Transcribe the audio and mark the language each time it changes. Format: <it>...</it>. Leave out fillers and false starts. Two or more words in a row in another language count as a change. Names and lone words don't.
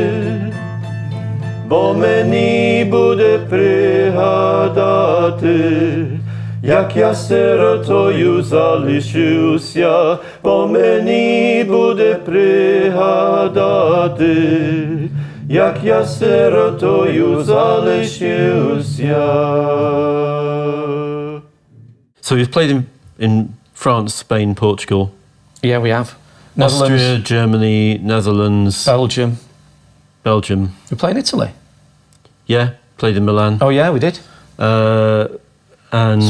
<uk>Бо мені буде пригадати, як я сиротою залишився. Бо мені буде пригадати, як я сиротою залишився.</uk> <en>So we've played in France, Spain, Portugal, Yeah, we have. Austria, Germany, Netherlands, Belgium. We played in Italy. Yeah, played in Milan. Oh yeah, we did. And</en>